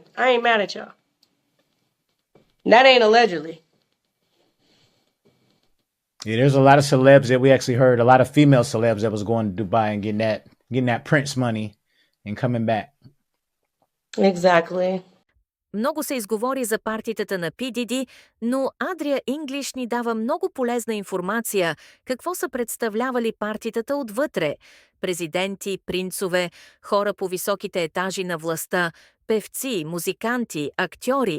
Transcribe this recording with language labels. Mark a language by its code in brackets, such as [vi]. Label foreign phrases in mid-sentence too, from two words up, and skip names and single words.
[en] I ain't mad at y'all. That ain't allegedly. Yeah, there's a lot of celebs that we actually heard, a lot of female celebs that was going to Dubai and getting that Prince money and coming back. Exactly. [bg] Много се изговори за партитата на Пи Диди, но Адрия Инглиш ни дава много полезна информация какво са представлявали партитата отвътре. Президенти, принцове, хора по високите етажи на властта, певци, музиканти, актьори.